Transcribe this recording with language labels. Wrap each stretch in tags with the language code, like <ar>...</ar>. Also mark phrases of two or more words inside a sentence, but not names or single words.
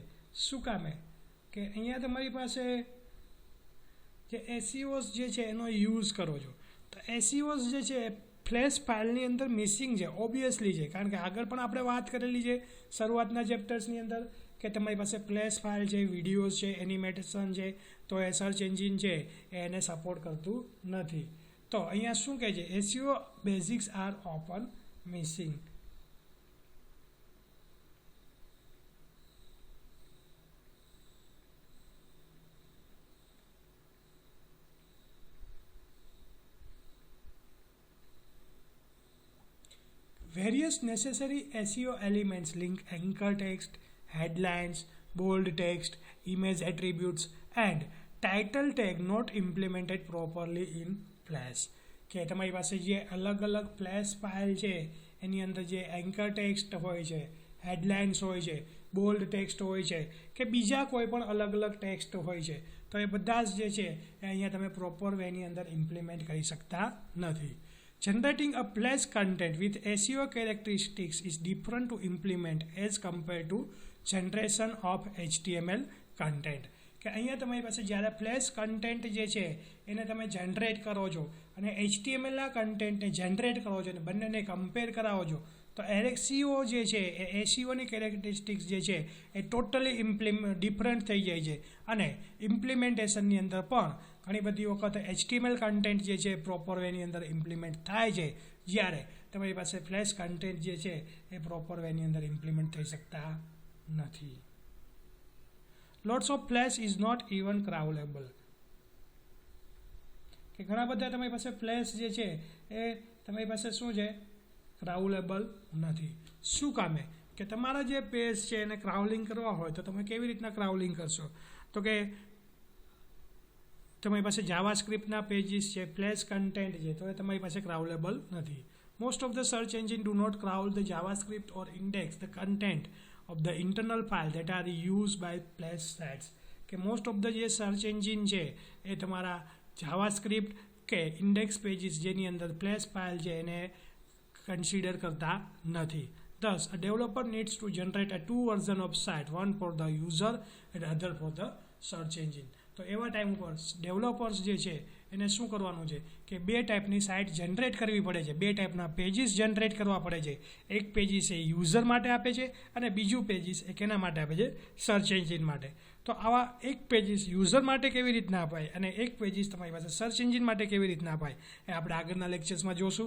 <gu>શું કામે કે અહીંયા તમારી પાસે જે SEOs જે છે એનો યુઝ કરો છો તો SEOs જે છે</gu> <en>place fileની</en> <gu>અંદર મિસિંગ છે ઓબ્વિયસલી છે કારણ કે આગળ પણ આપણે વાત કરેલી છે શરૂઆતના ચેપ્ટર્સની અંદર કે તમારી પાસે</gu> <en>place file</en> <gu>છે વિડીયોઝ છે એનિમેશન છે તો એ</gu> <en>search engine</en> <gu>છે એને સપોર્ટ કરતું નથી. તો અહીંયા શું કહે છે</gu> <en>SEO basics are open missing. Various necessary SEO elements link anchor text, headlines, bold text, image attributes and title tag not implemented properly in Flash.</en> <gu>કે તમારી પાસે જે અલગ અલગ</gu> <en>flash file</en> <gu>છે એની અંદર જે</gu> <en>anchor text</en> <gu>હોય છે, હેડલાઇન્સ હોય છે,</gu> <en>bold text</en> <gu>હોય છે કે બીજા કોઈ પણ અલગ અલગ ટેક્સ્ટ હોય છે તો એ બધા જ જે છે એ અહીંયા તમે</gu> <en>proper wayની</en> <gu>અંદર ઇમ્પ્લિમેન્ટ કરી શકતા નથી.</gu> <en>Generating a place content with SEO characteristics is different to implement as compared to generation of HTML content.</en> <gu>કે અહીંયા તમારી પાસે જ્યારે</gu> <en>place content</en> <gu>જે છે એને તમે જનરેટ કરો છો અને HTMLના કન્ટેન્ટને જનરેટ કરો છો અને બંનેને કમ્પેર કરાવો છો તો SEO જે છે એ SEOની કેરેક્ટરિસ્ટિક્સ જે છે એ</gu> <en>totally different</en> <gu>થઈ જાય છે અને ઇમ્પ્લિમેન્ટેશનની અંદર પણ ઘણી બધી વખત</gu> <en>HTML content</en> <gu>જે છે</gu> <en>proper wayની</en> <gu>અંદર ઇમ્પ્લિમેન્ટ થાય છે જ્યારે તમારી પાસે</gu> <en>place content</en> <gu>જે છે એ</gu> <en>proper wayની</en> <gu>અંદર ઇમ્પ્લિમેન્ટ થઈ શકતા નથી.</gu> <en>Lots of flash is not even crawlable.</en> <gu>કે ઘણા બધા તમારી પાસે ફ્લેશ જે છે એ તમારી પાસે શું છે ક્રાઉલેબલ નથી. શું કામે કે તમારા જે પેજ છે એને ક્રાઉલિંગ કરવા હોય તો તમે કેવી રીતના ક્રાઉલિંગ કરશો તો કે તમારી પાસે જાવાસ્ક્રિપ્ટના પેજીસ છે</gu> <en>flash content</en> <gu>છે તો એ તમારી પાસે ક્રાઉલેબલ નથી.</gu> <en>Most of the search engine do not crawl the JavaScript or index the content of the internal file that are used by Flash sites.</en> <gu>કે</gu> <en>most of the</en> <gu>જે</gu> <en>search engine</en> <gu>છે એ તમારા જાવાસ્ક્રિપ્ટ કે</gu> <en>index pages</en> <gu>જેની અંદર</gu> <en>flash file</en> <gu>છે એને કન્સિડર કરતા નથી.</gu> <en>Thus, a developer needs to generate a two version of site, one for the user and other for the search engine.</en> <gu>તો એવા ટાઈમ ઉપર ડેવલપર્સ જે છે એને શું કરવાનું છે કે બે ટાઈપની સાઇટ જનરેટ કરવી પડે છે, બે ટાઈપના પેજીસ જનરેટ કરવા પડે છે. એક પેજીસ એ યુઝર માટે આપે છે અને બીજું પેજીસ એ કેના માટે આપે છે</gu> <en>search engine</en> <gu>માટે. તો આવા એક પેજીસ યુઝર માટે કેવી રીતના અપાય અને એક પેજીસ તમારી પાસે</gu> <en>search engine</en> <gu>માટે કેવી રીતના અપાય એ આપણે આગળના લેક્ચર્સમાં જોશું.</gu>